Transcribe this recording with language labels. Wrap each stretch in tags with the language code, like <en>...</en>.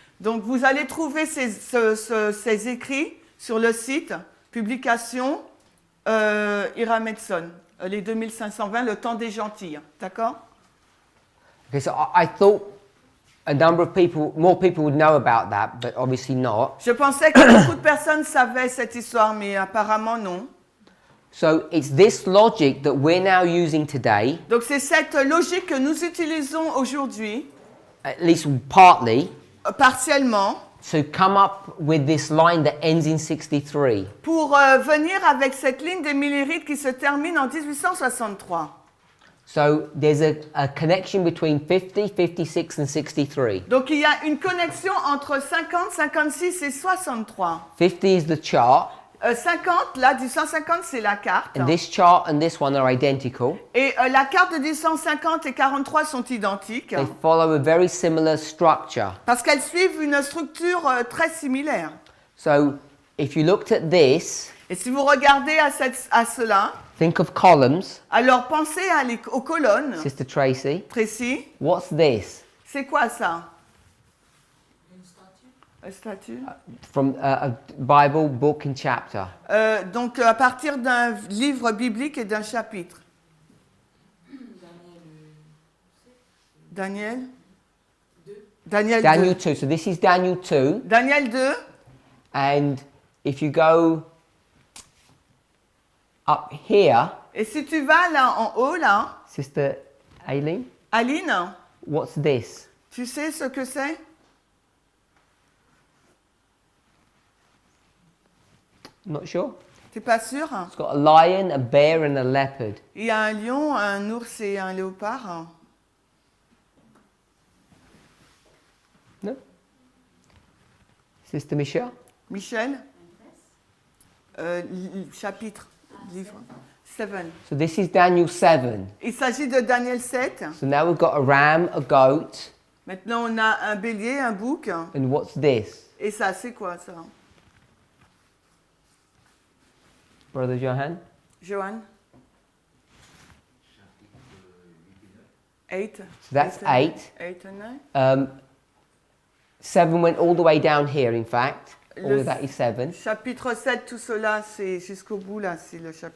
<fr>Donc, vous allez trouver ces écrits sur le site Publication Hiram Edson, les 2520, le temps des gentils. D'accord?</fr> <en>Okay, so I thought a number of people, more people would know about that, but obviously not.</en> <fr>Je pensais que beaucoup de personnes savaient cette histoire, mais apparemment non.</fr> <en>So it's this logic that we're now using today,</en> <fr>Donc, c'est cette logique que nous utilisons aujourd'hui,</fr> <en>at least partly,</en> <fr>partiellement,</fr> <en>to come up with this line that ends in 63.</en> <fr>pour venir avec cette ligne des millérites qui se termine en 1863.</fr> <en>So there's a connection between 50, 56 and 63.</en> <fr>Donc, il y a une connexion entre 50, 56 et 63.</fr> <en>50 is the chart,</en> <fr>50, là, du 150, c'est la carte.</fr> <en>and this chart and this one are identical.</en> <fr>Et la carte de 150 et 43 sont identiques</fr> <en>They follow a very similar structure.</en> <fr>parce qu'elles suivent une structure très similaire.</fr> <en>So if you looked at this,</en> <fr>Et si vous regardez à cela,</fr> <en>think of columns.</en> <fr>alors pensez aux colonnes.</fr> <en>Sister Tracy,</en> <fr>Tracy,</fr> <en>what's this?</en> <fr>c'est quoi ça? Une statue.</fr> <en>From a Bible book and chapter.</en> <fr>Donc à partir d'un livre biblique et d'un chapitre.</fr> <en>Daniel 2. Daniel 2. So this is Daniel 2.</en> <fr>Daniel 2.</fr> <en>And if you go up here,</en> <fr>Et si tu vas là en haut, là,</fr> <en>Sister Aileen,</en> <fr>Aline,</fr> <en>what's this?</en> <fr>tu sais ce que c'est?</fr> <en>Not sure.</en> <fr>T'es pas sûr?</fr> <en>It's got a lion, a bear, and a leopard.</en> <fr>Il y a un lion, un ours et un léopard.</fr> <en>No? Sister Michelle?</en> <fr>Michel? Chapitre, livre. 7.</fr> <en>So this is Daniel 7.</en> <fr>Il s'agit de Daniel 7.</fr> <en>So now we've got a ram, a goat,</en> <fr>Maintenant, on a un bélier, un bouc.</fr> <en>and what's this?</en> <fr>Et ça, c'est quoi ça?</fr> <en>Brother Johan?</en> <fr>Johan?</fr> <en>8. So that's 8. 8 and 9. 7 went all the way down here, in fact. All</en> <fr>Le</fr> <en>of that is 7.</en> <fr>Chapitre 7, tout cela, c'est jusqu'au bout, là, c'est le chapitre</fr>